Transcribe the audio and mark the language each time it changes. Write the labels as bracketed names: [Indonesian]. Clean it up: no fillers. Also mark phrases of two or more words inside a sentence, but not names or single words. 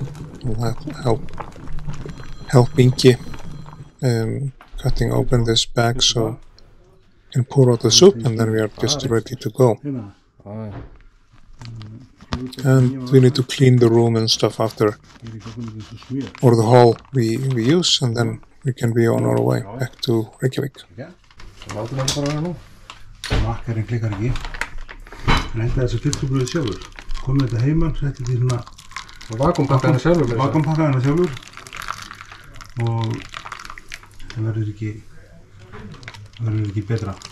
[English] We'll help Ingi cutting open this bag so we can pour out the soup, and then we are just ready to go. And we need to clean the room and stuff after, or the hall we use, and then we can be on our way back to Reykjavík. [Icelandic] Makkarinn klikkar ekki. Hann hendaði þessu filterbröði sjálfur. Kom með þetta heimann, setti því svona vakuumpakkaði hana sjálfur. Og það verður ekki betra.